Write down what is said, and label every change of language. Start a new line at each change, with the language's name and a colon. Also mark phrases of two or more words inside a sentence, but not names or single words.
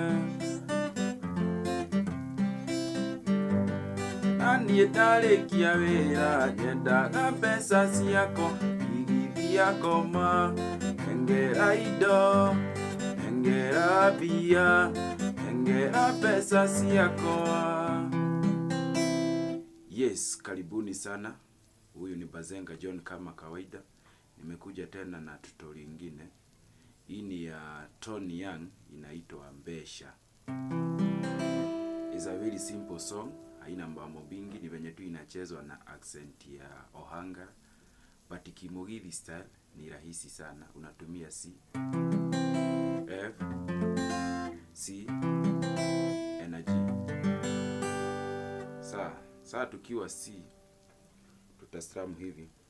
Kikuyu: Na niĩ ndarĩkia wĩra nyendaga mbeca ciakwa igithia ngoma. Engera indo, engera mbia, engera pesa ciakwa.
English: Yes,
Swahili: karibuni sana. Huyu ni Bazenga John kama kawaida. Nimekuja tena na tutorial ingine. Hii ni ya Tony Young, inaitwa Mbesha.
English: It's a very simple song,
Swahili: haina mambo mingi, ni venye tu inachezwa na accent ya Ohangala. But Kimugithi style ni rahisi sana. Unatumia C, F, C, na G. Saa tukiwa C, tutastrum hivi.